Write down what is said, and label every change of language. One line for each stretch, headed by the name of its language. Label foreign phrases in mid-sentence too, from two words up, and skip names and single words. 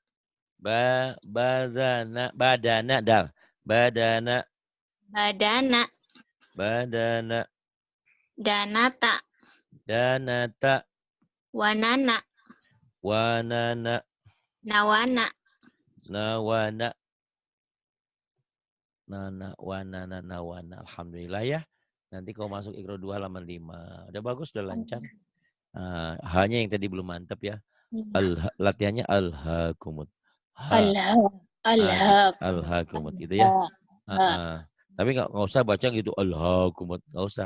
Indonesian: Badana. Badana. Dal. Badana. Badana, Badana. danata. Danata. Wanana, Wanana. nawana. Nawana. nana wana nana wana. Alhamdulillah ya. Nanti kau masuk Iqra 2 halaman 5. Udah bagus, udah lancar. Hanya yang tadi belum mantap ya. Latihannya alhaakumut. Alhaakumut gitu ya. Tapi nggak usah baca gitu alhaakumut, nggak usah.